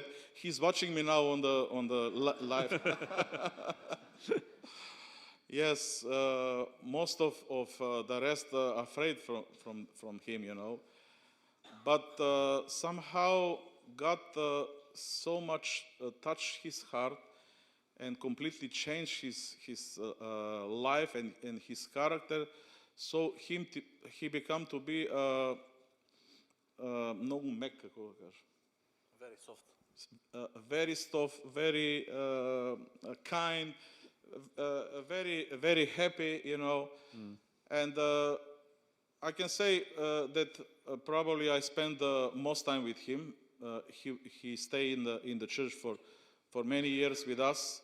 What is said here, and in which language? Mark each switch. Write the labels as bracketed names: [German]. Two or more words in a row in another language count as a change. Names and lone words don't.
[English] He's watching me now on the live. Yes, most of the rest are afraid from him, But somehow God so much touched his heart and completely changed his life and his character. So he became to be [Bulgarian] много мек, какво да кажа. [English] Very soft. Very soft, very kind, very, very happy, And I can say that probably I spent the most time with him. He stayed in the church for many years with us.